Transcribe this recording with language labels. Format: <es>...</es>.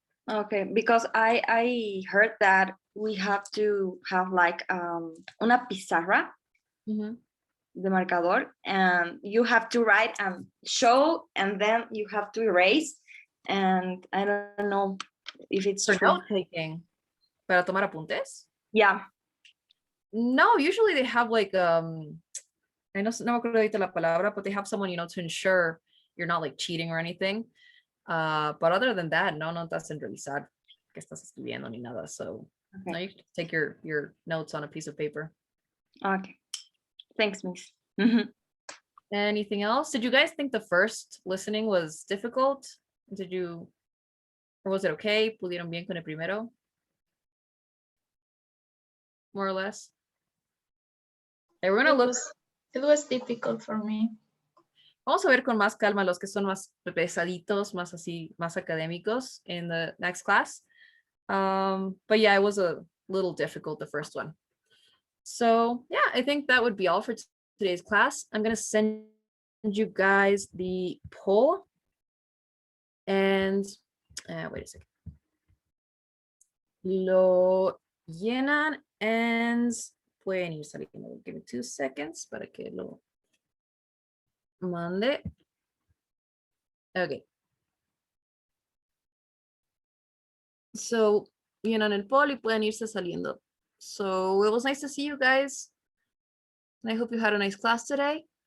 <en>Okay, because I heard that we have to have like</en> <es>una pizarra de marcador,</es> <en>and you have to write and show, and then you have to erase, and I don't know if it's for true. note taking,</en> <es>para tomar apuntes.</es> <en>Yeah. No, usually they have like I know</en> <es>no me acuerdo ahorita la palabra,</es> <en>but they have someone, to ensure you're not like cheating or anything. But other than that,</en> <es>no estás en revisar que estás escribiendo ni nada.</es> <en>So no, you can take your notes on a piece of paper. Okay. Thanks, Miss. Anything else? Did you guys think the first listening was difficult? Or was it okay?</en> <es>¿Pudieron bien con el primero?</es> <en>More or less. Okay, we're gonna look. It was difficult for me.</en> <es>Vamos a ver con más calma los que son más pesaditos, más así, más académicos</es> <en>in the next class. But yeah, it was a little difficult, the first one. So yeah, I think that would be all for today's class. I'm going to send you guys the poll. And wait a second.</en> <es>Lo llenan and pueden ir saliendo.</es> <en>Give me 2 seconds</en> <es>para que lo mande.</es> <en>Okay.</en> <es>So, llenan el poll y pueden irse saliendo.</es> <en>So it was nice to see you guys. And I hope you had a nice class today.</en>